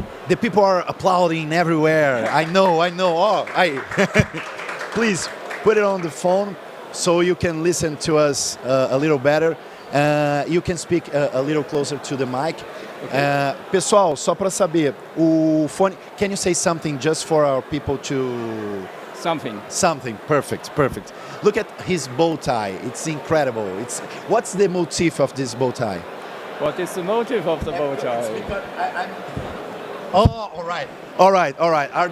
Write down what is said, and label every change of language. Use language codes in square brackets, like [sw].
[en] The people are applauding everywhere. I know. Oh, please put it on the phone so you can listen to us a little better. You can speak a little closer to the mic. Okay. [pt] Pessoal, só para saber, o fone. [en] Can you say something just for our people to? Something. Perfect. Look at his bow tie. It's incredible. What's the motif of this bow tie? What is the motive of the bow tie? Oh, all right.